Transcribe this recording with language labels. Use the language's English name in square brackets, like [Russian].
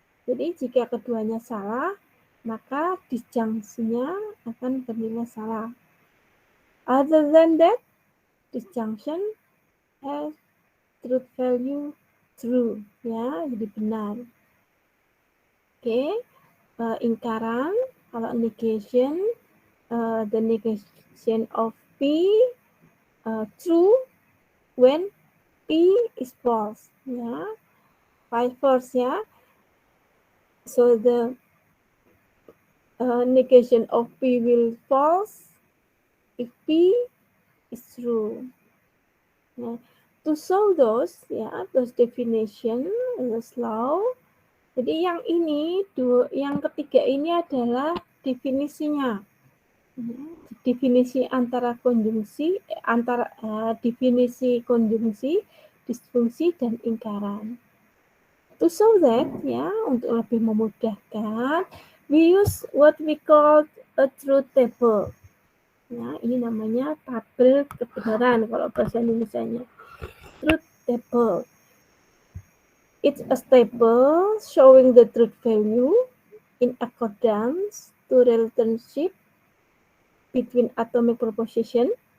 [Indonesian] Jadi jika keduanya salah, maka disjunctionnya akan bernilai salah. [English] Other than that, disjunction has truth value true, [Indonesian] ya, jadi benar. [English] Oke, [Indonesian] ingkaran, kalau [English] negation, the negation of P true when P is false, ya, vice versa, ya. So the negation of P will false if P is true. Nah, to show those, ya, those definition slow. [Indonesian] Jadi yang ini, yang ketiga ini adalah definisinya. Definisi antara konjungsi, definisi konjungsi, disfungsi, dan ingkaran. [English] To show that, ya, [Indonesian] untuk lebih memudahkan, [English] we use what we call a truth table. [Indonesian] Ya, ini namanya tabel kebenaran kalau bahasa Indonesianya. [English] Truth table. It's a table showing the truth value in accordance to relationship between atomic proposition.